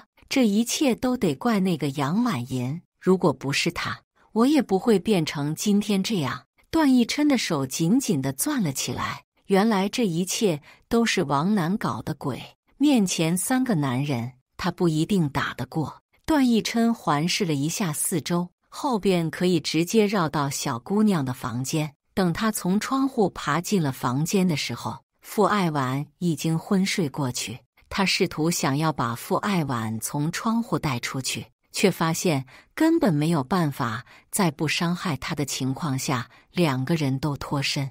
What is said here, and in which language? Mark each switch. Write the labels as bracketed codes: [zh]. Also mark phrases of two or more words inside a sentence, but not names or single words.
[zh] 這一切都得怪那個楊婉銀，如果不是她，我也不會變成今天這樣。段奕琛的手緊緊地攥了起來。原來這一切都是王楠搞的鬼。面前3個男人，他不一定打得過。段奕琛環視了一下四周，後邊可以直接繞到小姑娘的房間。等他從窗戶爬進了房間的時候，傅愛晚已經昏睡過去。他試圖想要把傅愛晚從窗戶帶出去，卻發現根本沒有辦法，在不傷害他的情況下，2個人都脫身。